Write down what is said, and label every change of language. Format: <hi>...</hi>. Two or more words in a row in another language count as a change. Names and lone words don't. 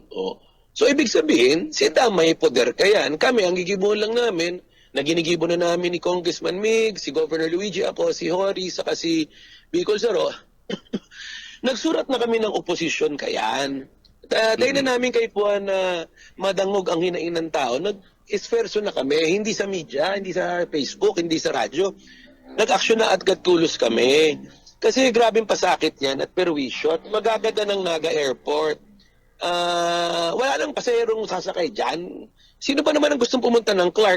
<bik>So ibig sabihin, sinda may poder kayan. Kami, ang gigibuhan lang namin, na ginigibo na namin ni Congressman Mig, si Governor Luigi, ako, si Hori, saka si Bicol Saro. Nagsurat na kami ng oposisyon kayan. Dahil na namin kay Puan na madangog ang hinain ng tao, nag-esferso na kami,</bik> <tl>hindi sa media, hindi sa Facebook, hindi sa radyo.</tl> <bik>Nag-aksyon na at gatkulos kami. Kasi grabing pasakit yan at perwisyo at magaganda ng Naga Airport.</bik> <tl>Wala nang paserong sasakay dyan. Sino pa naman ang gustong pumunta ng Clark?</tl>